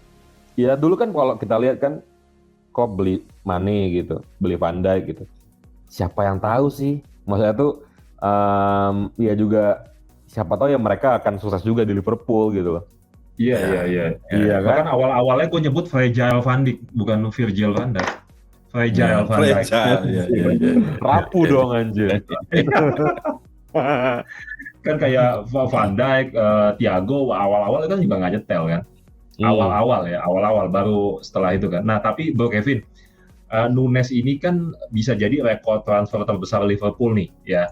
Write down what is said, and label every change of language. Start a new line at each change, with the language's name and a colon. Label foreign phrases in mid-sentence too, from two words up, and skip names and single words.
Indonesian: Ya dulu kan kalau kita lihat kan Klopp beli Mane gitu, beli Van Dijk gitu. Siapa yang tahu sih? Maksudnya tuh ya juga siapa tahu ya mereka akan sukses juga di Liverpool gitu loh. Iya. Iya kan? Bahkan awal-awalnya gue nyebut Fragile Van Dijk, bukan Virgil van Dijk. Fragile Van Dijk. Fragile, iya. Rapuh dong anjir. Kan kayak Van Dijk, Thiago awal-awal kan juga nggak nyetel kan. Awal-awal baru setelah itu kan. Nah tapi Bro Kevin, Nunes ini kan bisa jadi rekor transfer terbesar Liverpool nih ya.